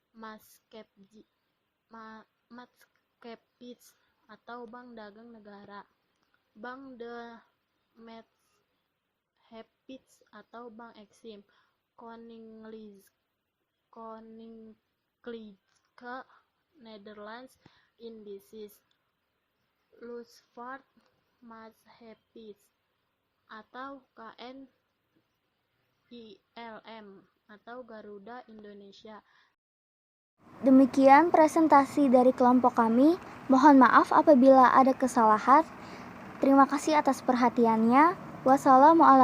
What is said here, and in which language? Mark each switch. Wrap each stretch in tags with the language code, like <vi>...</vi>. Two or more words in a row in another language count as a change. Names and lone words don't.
<id>Maatschappij atau Bank Dagang Negara, Bank de Maatschappij atau Bank Exim, Koninklijke Nederlands Indices, Luchtvaart Maatschappij atau KNILM atau Garuda Indonesia. Demikian presentasi dari kelompok kami. Mohon maaf apabila ada kesalahan. Terima kasih atas perhatiannya.</id>